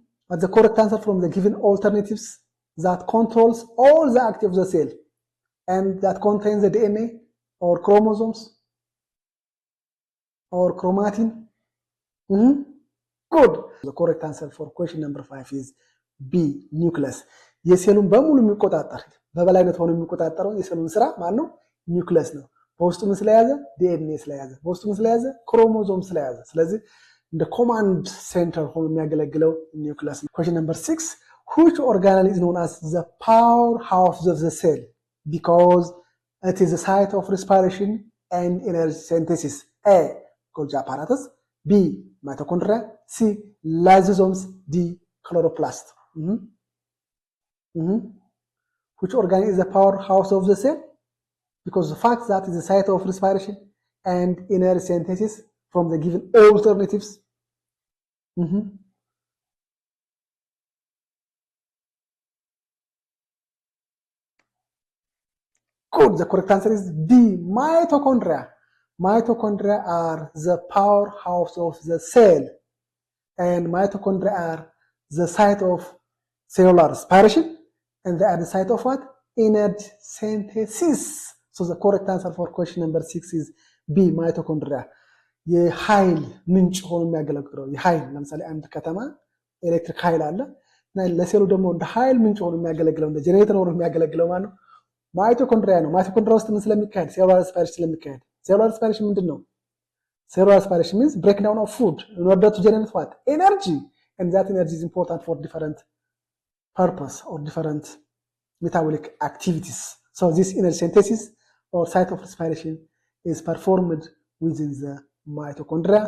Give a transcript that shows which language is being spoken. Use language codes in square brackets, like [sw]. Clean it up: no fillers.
[en] What's the correct answer from the given alternatives? That controls all the activity of the cell and that contains the DNA or chromosomes or chromatin? Good. The correct answer for question number 5 is B. Nucleus. [am] የሴሉን በሙሉ የሚቆጣጠር በበላይነት ሆኖ የሚቆጣጠረው የሴሉን ስራ ማን ነው? ኒውክለስ ነው። በውስጡ ምን ስለያዘ? ዲኤንኤ ስለያዘ። በውስጡ ምን ስለያዘ? ክሮሞዞም ስለያዘ። ስለዚህ እንደ ኮማንድ ሴንተር ሆኖ የሚያገለግለው ኒውክለስ ነው። [en] Question number 6. Which organelle is known as the powerhouse of the cell because it is the site of respiration and energy synthesis? A. Golgi apparatus. B. Mitochondria. C. Lysosomes. D. Chloroplast. Which organ is the powerhouse of the cell? Because the fact that it is the site of respiration and energy synthesis from the given alternatives. Good. The correct answer is D. Mitochondria. Mitochondria are the powerhouse of the cell. and mitochondria are the site of cellular respiration, and they are the site of what? Energy synthesis. So the correct answer for question number 6 is B, mitochondria. [am] የኃይል ምንጭ ሆኖ የሚያገለግለው የኃይል ለምሳሌ አንድ ከተማ ኤሌክትሪክ ኃይል አለ እና ለሴሉ ደግሞ እንደ ኃይል ምንጭ ሆኖ የሚያገለግለው እንደ ጄኔሬተር ሆኖ የሚያገለግለው ማለት ነው ማይቶኮንድሪያ ነው። ማይቶኮንድሪያ ውስጥ ምን ስለሚካሄድ? ሴሉላር ሬስፓይሬሽን ስለሚካሄድ። ሴሉላር ሬስፓይሬሽን ምንድን ነው? [en] Cellular respiration means breakdown of food in order to generate what? Energy. And that energy is important for different purpose or different metabolic activities. So this energy synthesis or site of respiration is performed within the mitochondria.